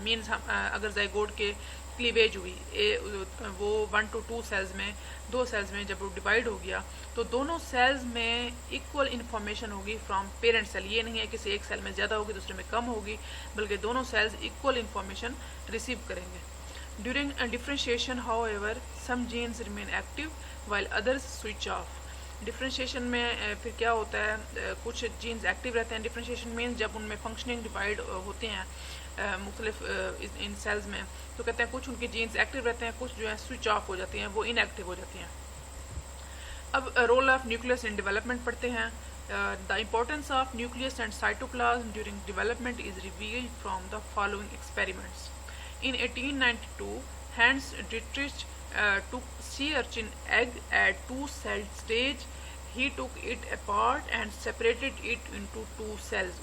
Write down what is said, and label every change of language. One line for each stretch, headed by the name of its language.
Hindi: Means हम अगर zygote के क्लीवेज हुई वो 1 to 2 सेल्स में, 2 सेल्स में जब वो डिवाइड हो गया तो दोनों सेल्स में इक्वल इन्फॉर्मेशन होगी फ्रॉम पेरेंट सेल। ये नहीं है किसी एक सेल में ज़्यादा होगी दूसरे में कम होगी, बल्कि दोनों सेल्स इक्वल इन्फॉर्मेशन रिसीव करेंगे।
English: During differentiation, however, some genes remain active while others switch off.
Hindi: Differentiation में फिर क्या होता है, कुछ जीन्स एक्टिव रहते हैं। डिफ्रेंशिएशन मीन्स जब उनमें फंक्शनिंग डिवाइड होते हैं मुख्तलिफ इन सेल्स में, तो कहते हैं कुछ उनकी जीन्स एक्टिव रहते हैं, कुछ जो है स्विच ऑफ हो जाती हैं, वो इनएक्टिव हो जाती हैं। अब role of nucleus in development पढ़ते हैं।
English: The importance of nucleus and cytoplasm during development is revealed from the following experiments. In 1892, Hans Dietrich took sea urchin egg at 2-celled stage. He took it apart and separated it into 2 cells.